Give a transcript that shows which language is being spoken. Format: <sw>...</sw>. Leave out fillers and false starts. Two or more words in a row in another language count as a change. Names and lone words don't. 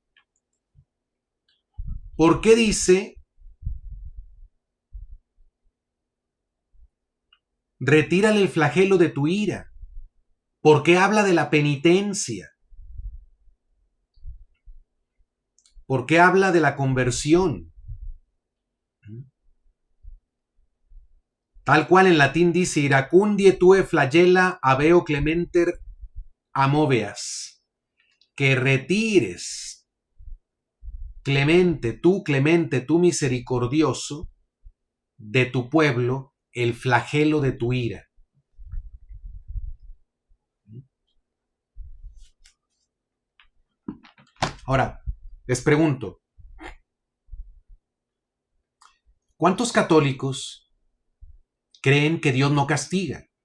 <es>¿Por qué dice: retírale el flagelo de tu ira? ¿Por qué habla de la penitencia? ¿Por qué habla de la conversión? Tal cual en latín dice:</es> <la>iracundie tue flagella habeo clementer amoveas.</la> <es>Que retires, clemente, tú misericordioso, de tu pueblo el flagelo de tu ira. Ahora, les pregunto, ¿cuántos católicos creen que Dios no castiga?</es>